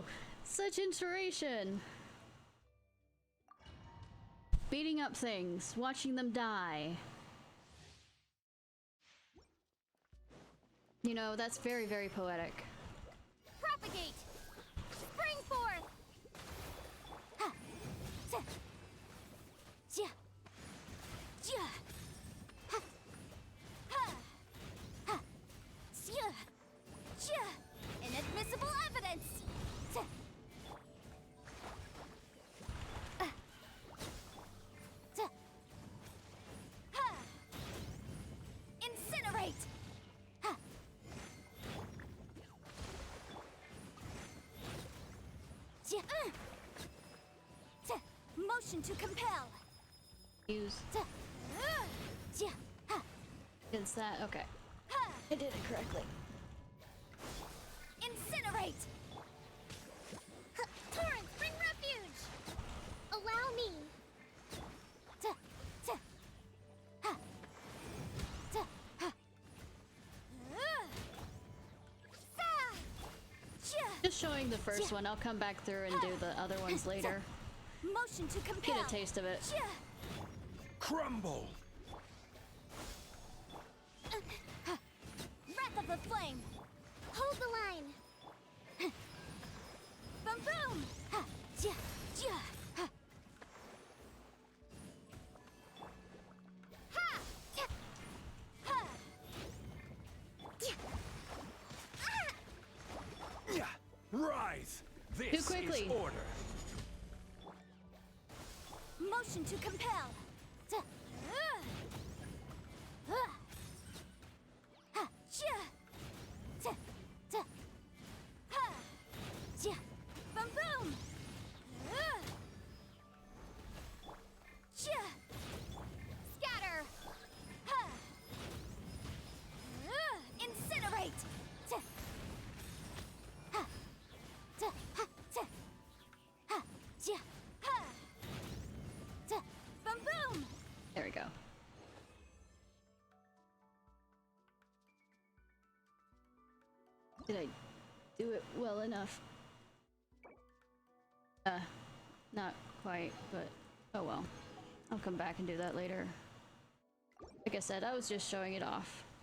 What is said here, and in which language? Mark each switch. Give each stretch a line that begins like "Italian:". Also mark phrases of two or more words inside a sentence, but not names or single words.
English: Such inspiration. Beating up things, watching them die. You know, that's very, very poetic. Propagate! Spring forth! Ha! Sa! Jia! Jia! Ha! Ha! Ha! Jia! Jia! Inadmissible evidence! Sa! Sa! Ha! Incinerate! Ha! Jia! Sa! Motion to compel! Use Sa! Jia! Ha! against that. Okay. Ha! I did it correctly. Incinerate! Torrent, bring refuge! Allow me! Ta, ta, ha, ta, ha, Just showing the first one. I'll come back through and do the other ones later. Motion to compel! Get a taste of it. Crumble! Wrath of the flame! hold the line! Boom boom! Ha, jia, jia, ha, Ha! ta, Ha! jia, Yeah. Rise! This quickly. is order. Motion to compel! ta, ha, Jia! ta, ta, Ha! jia, Boom boom! jia, Scatter! Ha! Incinerate! ta, ha, ta, ha, ta, ha, jia, Ha! ta, Boom boom! There we go. Did I do it well enough? Not quite, but oh well. I'll come back and do that later. Like I said, I was just showing it off.